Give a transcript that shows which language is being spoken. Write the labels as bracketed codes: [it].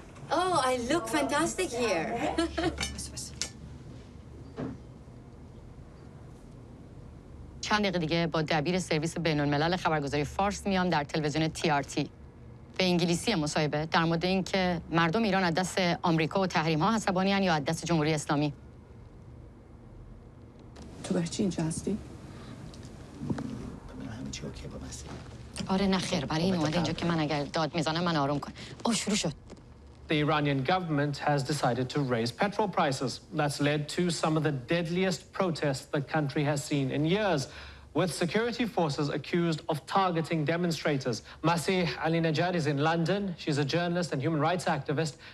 [en] Oh, I look fantastic here. [fa] چند دقیقه دیگه با دبیر سرویس بین‌الملل خبرگزاری فارس میام در تلویزیون TRT. به انگلیسی مصاحبه در مورد اینکه مردم ایران از دست آمریکا و تحریم‌ها عصبانی‌اند یا از دست جمهوری اسلامی. تو برای چی اینجا هستی؟ آره نه خیر برای این اومده اینجا که من اگر داد میزنم من آروم کنم. شروع شد. [en] The Iranian government has decided to raise petrol prices. That's led to some of the deadliest protests the country has seen in years. with security forces accused of targeting demonstrators. Masih Alinejad is in London. She's a journalist and human rights activist.